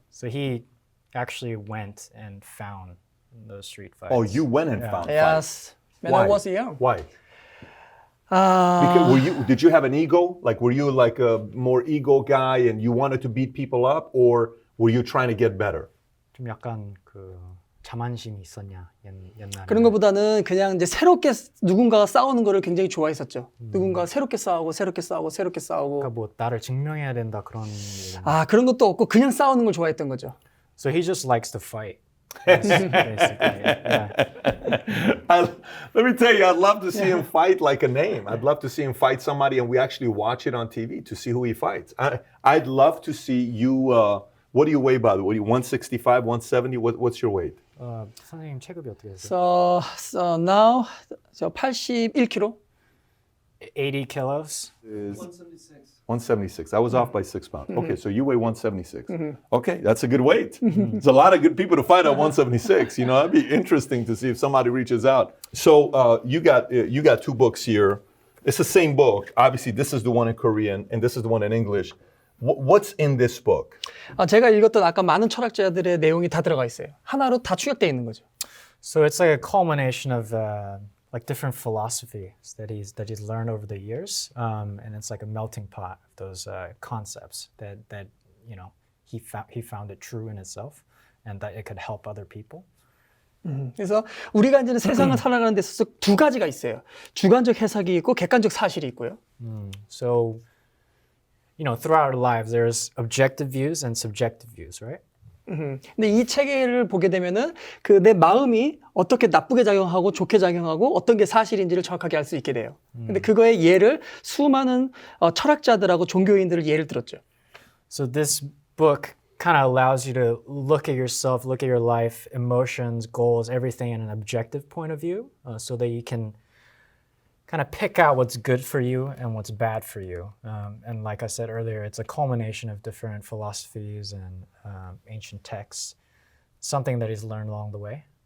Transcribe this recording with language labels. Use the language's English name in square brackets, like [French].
[English] So he actually went and found those street fights. Oh, you went and found fights. Yes. When Why? I was young. Why? Because did you have an ego? Like, were you like a more ego guy and you wanted to beat people up, or were you trying to get better? [Korean] 좀 약간 그 자만심이 있었냐 옛날에. 그런 것보다는 그냥 이제 새롭게 누군가가 싸우는 거를 굉장히 좋아했었죠. 누군가 새롭게 싸우고. 그러니까 뭐 나를 증명해야 된다 그런. 그런 것도 없고 그냥 싸우는 걸 좋아했던 거죠. [English] So he just likes to fight. Basically. Yeah. Let me tell you, I'd love to see him fight like a name. I'd love to see him fight somebody and we actually watch it on TV to see who he fights. I'd love to see you, what do you weigh by the way? 165, 170? What's your weight? [Korean] 선생님 체급이 어떻게 되세요? [English] So now [Korean] 저 81kg. [English] 80 kilos. 176. I was off by 6 pounds. Okay, so you weigh 176. Okay, that's a good weight. There's a lot of good people to fight at 176. That'd be interesting to see if somebody reaches out. So you got two books here. It's the same book. Obviously, this is the one in Korean and this is the one in English. What's in this book? [Korean] 제가 읽었던 아까 많은 철학자들의 내용이 다 들어가 있어요. 하나로 다 축약되어 있는 거죠. [English] So it's like a culmination of like different philosophies that he's learned over the years, and it's like a melting pot of those concepts that he found it true in itself, and that it could help other people. [Korean] 그래서 우리가 이제 세상을 살아가는 데 있어서 두 가지가 있어요. 주관적 해석이 있고 객관적 사실이 있고요. [English] So, throughout our lives, there's objective views and subjective views, right? [Korean] 근데 이 체계를 보게 되면은 그 내 마음이 어떻게 나쁘게 작용하고 좋게 작용하고 어떤 게 사실인지를 정확하게 알 수 있게 돼요. 근데 그거의 예를 수많은 철학자들하고 종교인들을 예를 들었죠. [English] So this book kind of allows you to look at yourself, look at your life, emotions, goals, everything in an objective point of view, so that you can kind of pick out what's good for you and what's bad for you. And like I said earlier, it's a culmination of different philosophies and ancient texts, something that he's learned along the way.